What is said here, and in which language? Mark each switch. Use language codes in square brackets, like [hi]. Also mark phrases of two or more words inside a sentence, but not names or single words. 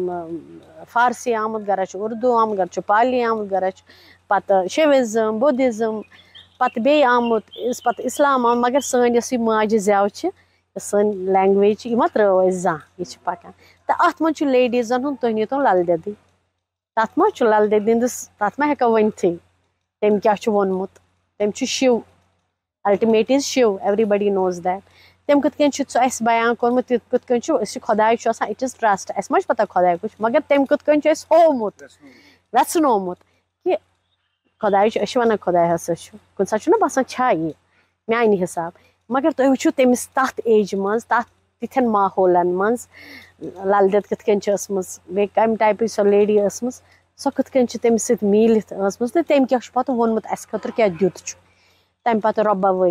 [ks] فارسی آمُت، گرا چھُ اردوٗ آمُت، گرا چھُ پالی آمُت، گرا چھُ پتہٕ شیوِزم، بُدھزم، پتہٕ بیٚیہِ آمُت پتہٕ اِسلام آمُت، مگر سٲنۍ یۄس یہِ ماجہِ زٮ۪و چھِ، سٲنۍ لینگویج چھِ، یہِ ما ترٲو أسۍ زانٛہہ، یہِ چھِ پکان۔ تہٕ اَتھ منٛز چھُ لیڈیٖزن ہُنٛد، تُہۍ نیٖتون لل دٮ۪دٕے، تَتھ ما چھُ لل دٮ۪دِ ہِنٛدِس، تَتھ ما ہٮ۪کو ؤنتھٕے تٔمۍ کیاہ چھُ ووٚنمُت، تٔمۍ چھُ شِو، [en] ultimate is [ks] شِو، [en] Everybody knows that, [ks] تٔمۍ کِتھ کٔنۍ چھُ سُہ اَسہِ بیان کوٚرمُت، کِتھ کٔنۍ چھُ أسۍ چھِ خۄداے چھُ آسان، [en] it is trust, [ks] اَسہِ ما چھُ پتہ خۄداے کُس چھُ، مگر تٔمۍ کِتھ کٔنۍ چھُ اَسہِ ہوومُت، ویژنومُت کہِ خۄداے چھُ، أسۍ چھِ وَنان خۄداے ہسا چھُ، کُنہِ ساتہٕ چھُنہ باسان چھا یہِ میانہِ حِساب، مگر تُہۍ وٕچھِو تٔمِس تَتھ ایجہِ منٛز، تَتھ تِتھٮ۪ن ماحولن منٛز لل دٮ۪د کِتھ کٔنۍ چھِ ٲسمٕژ، بیٚیہِ کَمہِ ٹایپٕچ سۄ لیڈی ٲسمٕژ، سۄ کِتھ کٔنۍ چھِ تٔمِس سۭتۍ میٖلِتھ ٲسمٕژ، تہٕ تٔمۍ کیاہ چھُ پتہٕ ووٚنمُت اَسہِ خٲطرٕ کیاہ دیُت چھُ، تَمہِ پتہٕ رۄباوٲنۍ